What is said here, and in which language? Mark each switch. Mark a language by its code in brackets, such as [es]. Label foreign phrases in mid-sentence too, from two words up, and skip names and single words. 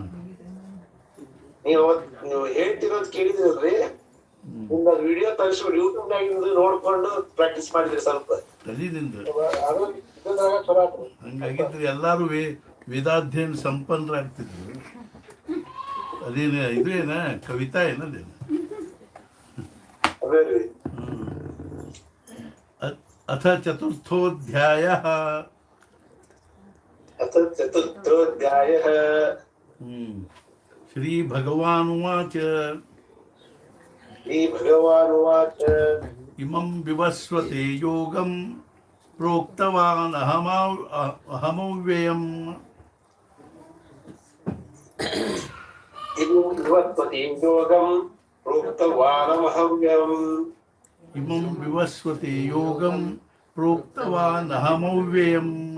[kn] ನೀವು ಹೇಳ್ತಿರೋದು ಕೇಳಿದ್ರಲ್ರಿ, ನಿಮ್ದು ವಿಡಿಯೋ ತರಿಸ್ಬಿಟ್ಟು ಯೂಟ್ಯೂಬ್ ನಾಗ ನೋಡ್ಕೊಂಡು ಪ್ರಾಕ್ಟೀಸ್ ಮಾಡಿದ್ರಿ ಸ್ವಲ್ಪ. ಕಲಿದಿಂದ ಅದು ಇದ್ರದಾಗ ಚಲೋ ಆತ್ರಿ. ಹಂಗಾಗಿದ್ರೆ ಎಲ್ಲರೂ ವೇದಾಧ್ಯಯನ ಸಂಪನ್ನರಾಗ್ತಿದ್ರು. ಅದೇನ ಇದು ಏನ ಕವಿತಾ ಏನದೇನು? ಅದೇ ರೀ. [sa] ಅಥ ಚತುರ್ಥೋಧ್ಯಾಯಃ. ಅಥ ಚತುರ್ಥೋಧ್ಯಾಯಃ. ಶ್ರೀ ಭಗವಾನುವಾಚ ಶ್ರೀ ಭಗವಾನುವಾಚ ಇಮಂ ವಿವಸ್ವತೆ ಯೋಗಂ ಪ್ರೋಕ್ತವಾನ್ ಅಹಮವ್ಯಯಂ. ಇದು ವಿವಸ್ವತಿ ಯೋಗಂ ಪ್ರೋಕ್ತವಾನಮಹವ್ಯಯಂ. ಇಮಂ ವಿವಸ್ವತೆ ಯೋಗಂ ಪ್ರೋಕ್ತವಾನ್ ಅಹಮವ್ಯಯಂ.